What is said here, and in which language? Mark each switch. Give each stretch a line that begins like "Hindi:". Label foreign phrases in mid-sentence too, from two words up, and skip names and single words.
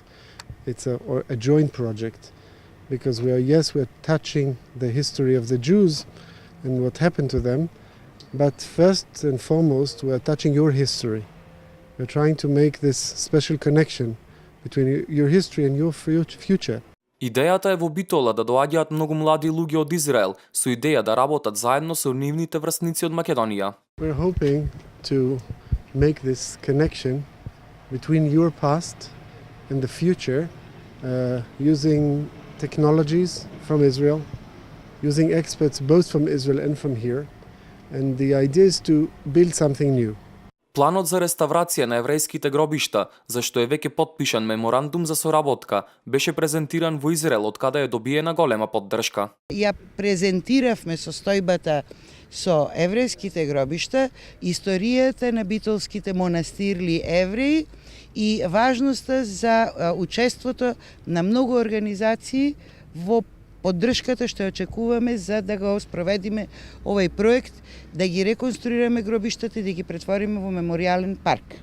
English: It's a joint project because we're touching the history of the Jews and what happened to them, but first and foremost we're touching your history. We're trying to make this special connection between your history and your future.
Macedonian: Идејата е во Битола да доаѓаат многу млади луѓе од Израел со идеја да работат заедно со нивните врсници од Македонија.
English: We're hoping to make this connection between your past and the future using technologies from Israel, using experts both from Israel and from here. And the idea is to build something new.
Macedonian: Планот за реставрација на еврејските гробишта, за што е веќе потпишан меморандум за соработка, беше презентиран во Израел, од каде е добиена голема поддршка. Ја презентиравме состојбата со еврејските гробишта, историјата на битолските монастирли евреи и важноста за учеството на многу организации во поддршката што очекуваме за да го спроведиме овој проект, да ги реконструираме гробиштата и да ги претвориме во меморијален парк.